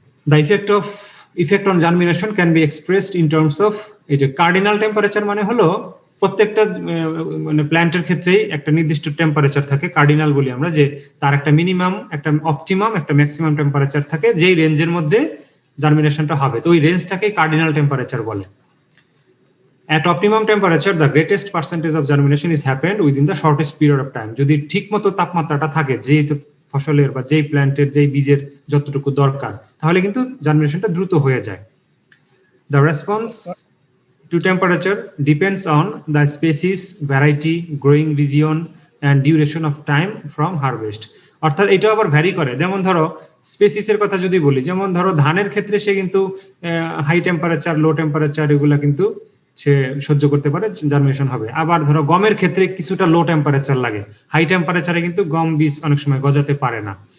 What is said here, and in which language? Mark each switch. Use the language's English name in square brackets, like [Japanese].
[English] The effect on germination can be expressed in terms of [Bangla] এই যে cardinal temperature, মানে হলো প্রত্যেকটা মানে প্ল্যান্টের ক্ষেত্রেই একটা নির্দিষ্ট টেম্পারেচার থাকে, কার্ডিনাল বলি আমরা, যে তার একটা মিনিমাম, একটা অপটিমাম, একটা ম্যাক্সিমাম টেম্পারেচার থাকে, যেই রেঞ্জের মধ্যে জার্মিনেশনটা হবে, তো ওই রেঞ্জটাকে কার্ডিনাল টেম্পারেচার বলে। [English] At optimum temperature, the greatest percentage of germination is happened within the shortest period of time. [Bangla] যদি ঠিকমতো তাপমাত্রাটা থাকে, যেই ফসলের বা যেই প্ল্যান্টের যেই বীজের যতটুকু দরকার, তাহলে কিন্তু জার্মিনেশনটা দ্রুত হয়ে যায়। [English] The response to temperature depends on the species, variety, growing region and duration of time from harvest. [Bangla] অর্থাৎ এটা আবার ভ্যারি করে। যেমন ধরো স্পেসিসের কথা যদি বলি, যেমন ধরো ধানের ক্ষেত্রে সে কিন্তু হাই টেম্পারেচার, লো টেম্পারেচার এগুলা কিন্তু সে সহ্য করতে পারে, জার্মিনেশন হবে। আবার ধরো গমের ক্ষেত্রে কিছুটা লো টেম্পারেচার লাগে, হাই টেম্পারেচারে কিন্তু গম বীজ অনেক সময় গজাতে পারে না।